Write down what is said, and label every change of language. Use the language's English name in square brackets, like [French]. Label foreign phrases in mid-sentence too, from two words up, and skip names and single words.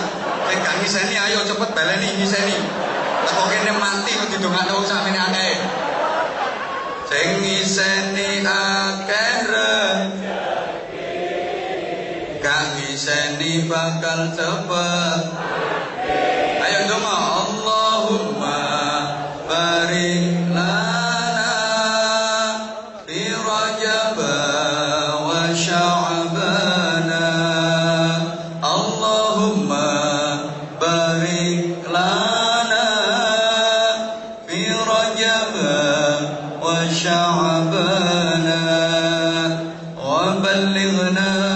[Javanese] Sing gak ngiseni ayo cepet baleni ngiseni. Teko kene mati kok didongakno sampeyan akeh. Sing ngiseni akeh gak ngiseni bakal cepet. Ayo donga [Arabic] اللهم بارك لنا في رجب وشعبان. اللهم بارك لنا في رجب وشعبان وبلغنا